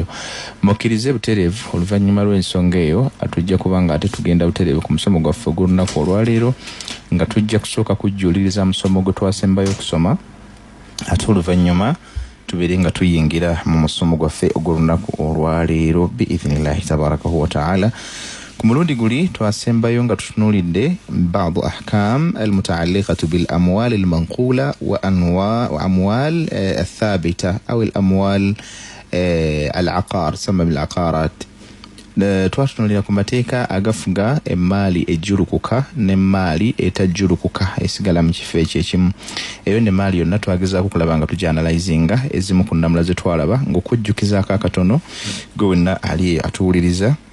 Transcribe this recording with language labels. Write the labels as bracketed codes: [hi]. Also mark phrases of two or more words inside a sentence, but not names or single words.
[lg] Mukkirize butereevu oluvannyuma lw'ensonga eyo atujja kubanga ate tugenda butereevu ku musomo gwaffe ogw'olunaku olwaleero nga tujja kusooka kujjuliriza musomo gwe twasembayo okusoma ate oluvannyuma tubeere nga tuyingira mu musomo gwaffe ogw'olunaku olwaleero [ar] بإذن الله تباركه وتعالى. [lg] Ku mulundi guli twasembayo nga tutunuulidde [ar] بعض أحكام المتعلقة بالأموال المنقولة وأموال الثابتة أو الأموال العقار سما بالعقارات. [lg] Twatunulira ku mateeka agafuga emaali ejjulukuka n'emaali etajjulukuka esigala mu kifo ekimu. Eyo n'emaali yonna twagezaako kulaba nga tujanalizinga ezimu ku nnamula ze twalaba ng'okujjukizaako akatono gwe wenna ali atuwuliriza.